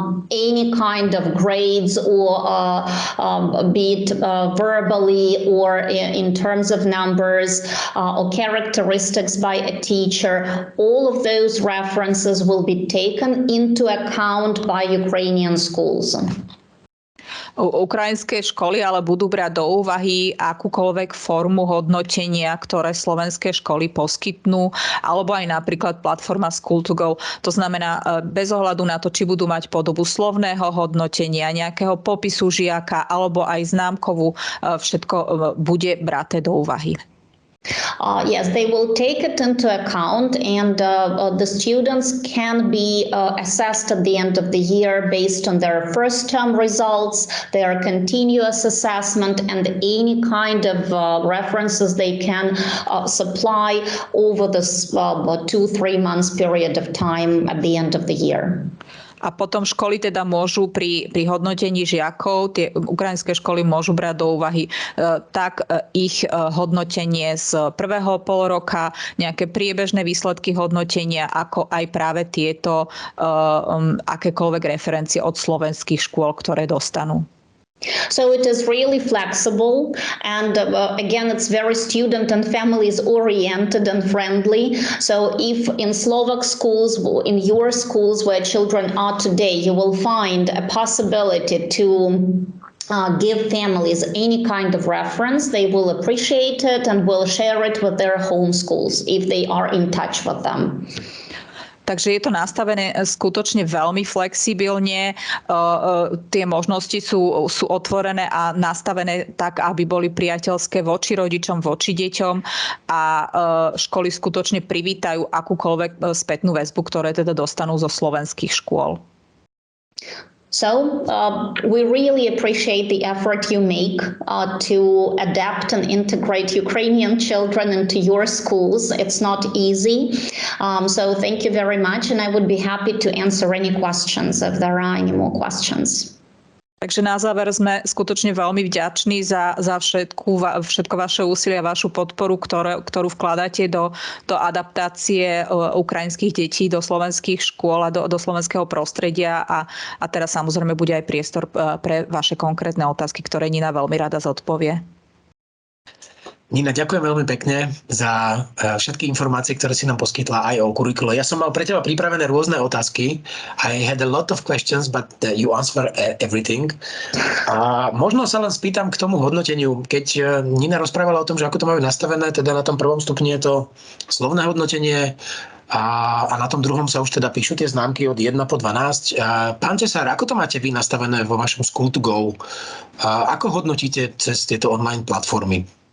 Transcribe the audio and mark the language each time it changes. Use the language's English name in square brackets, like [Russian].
[English] any kind of grades, or be it verbally or in terms of numbers or characteristics by a teacher, all of those references will be taken into account by Ukrainian schools. [Slovak] Ukrajinské školy ale budú brať do úvahy akúkoľvek formu hodnotenia, ktoré slovenské školy poskytnú, alebo aj napríklad platforma School2Go. To znamená, bez ohľadu na to, či budú mať podobu slovného hodnotenia, nejakého popisu žiaka, alebo aj známkovú, všetko bude braté do úvahy. [English] Yes, they will take it into account, and the students can be assessed at the end of the year based on their first term results, their continuous assessment, and any kind of references they can supply over this 2-3 months period of time at the end of the year. [Slovak] A potom školy teda môžu pri hodnotení žiakov, tie ukrajinské školy môžu brať do úvahy tak ich hodnotenie z prvého polroka, nejaké priebežné výsledky hodnotenia, ako aj práve tieto akékoľvek referencie od slovenských škôl, ktoré dostanú. [English] So it is really flexible, and again, it's very student and families oriented and friendly. So if in Slovak schools, in your schools where children are today, you will find a possibility to give families any kind of reference, they will appreciate it and will share it with their home schools if they are in touch with them. [Slovak] Takže je to nastavené skutočne veľmi flexibilne. Tie možnosti sú otvorené a nastavené tak, aby boli priateľské voči rodičom, voči deťom a školy skutočne privítajú akúkoľvek spätnú väzbu, ktoré teda dostanú zo slovenských škôl. [English] So we really appreciate the effort you make to adapt and integrate Ukrainian children into your schools. It's not easy. So thank you very much, and I would be happy to answer any questions if there are any more questions. [Slovak] Takže na záver sme skutočne veľmi vďační za všetko vaše úsilie a vašu podporu, ktorú vkladáte do adaptácie ukrajinských detí do slovenských škôl a do slovenského prostredia. A teraz samozrejme bude aj priestor pre vaše konkrétne otázky, ktoré Nina veľmi rada zodpovie. Nina, ďakujem veľmi pekne za všetky informácie, ktoré si nám poskytla aj o kurikule. Ja som mal pre teba pripravené rôzne otázky. [English] I had a lot of questions, but you answer everything. [Slovak] A možno sa len spýtam k tomu hodnoteniu. Keď Nina rozprávala o tom, že ako to majú nastavené, teda na tom prvom stupni je to slovné hodnotenie a na tom druhom sa už teda píšu tie známky od 1 po 12. Pán Tesár, ako to máte vy nastavené vo vašom School to Go? Ako hodnotíte cez tieto online platformy?